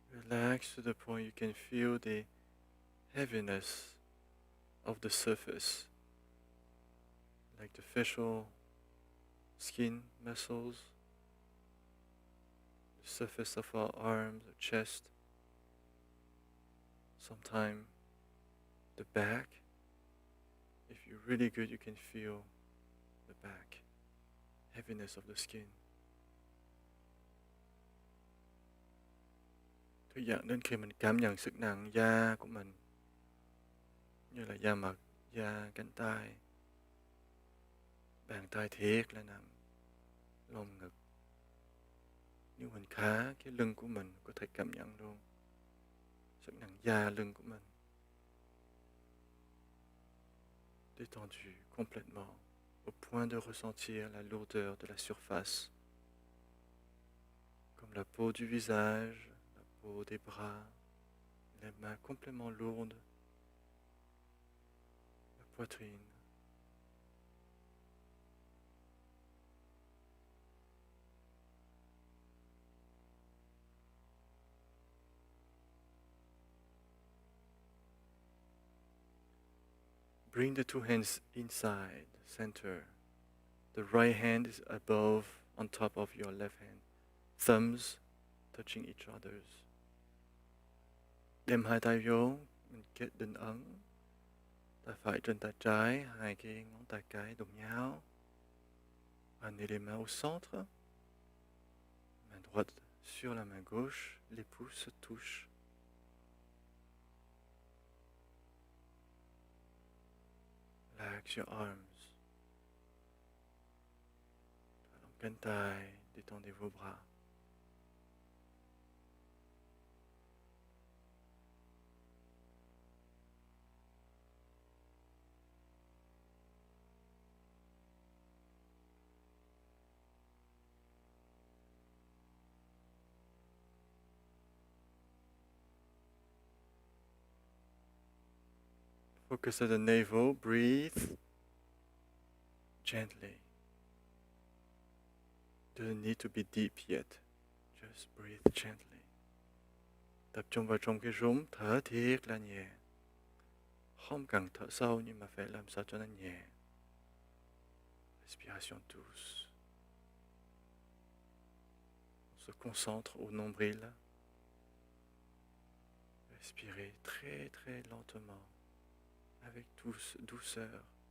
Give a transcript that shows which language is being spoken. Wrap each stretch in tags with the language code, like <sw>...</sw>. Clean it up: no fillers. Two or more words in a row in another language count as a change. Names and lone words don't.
<en>Relax to the point you can feel the heaviness of the surface, like the facial skin muscles, the surface of our arms, the chest, sometimes the back. If you're really good, you can feel the back, heaviness of the skin.</en> <vi>Thư giãn đến khi mình cảm nhận sức nặng da của mình, như là da mặt, da cánh tay, bàn tay thiệt là nặng, lồng ngực. Nhưng mình khá cái lưng của mình có thể cảm nhận luôn sức nặng da lưng của mình.</vi> <fr>Détendu complètement au point de ressentir la lourdeur de la surface, comme la peau du visage, la peau des bras, les mains complètement lourdes, la poitrine.</fr> <en>Bring the two hands inside, center. The right hand is above, on top of your left hand. Thumbs touching each other's.</en> <vi>Đem hai tay vô, mình kết định ấn. Tay phải trên tay trái, hai cái ngón tay cái đụng nhau.</vi> <fr>Amenez les mains au centre. Main droite sur la main gauche, les pouces se touchent.</fr> <en>Relax your arms.</en> <vi>Allons cánh tay,</vi> <fr>détendez vos bras.</fr> <en>Focus at the navel, breathe gently. Doesn't need to be deep yet. Just breathe gently.</en> <vi>Tập trung vào trong cái rốn, thở thiệt là nhẹ. Không cần thở sâu nhưng mà phải làm sao cho nó nhẹ.</vi> <fr>Respiration douce. On se concentre au nombril. Respirez très très lentement, avec douceur.</fr>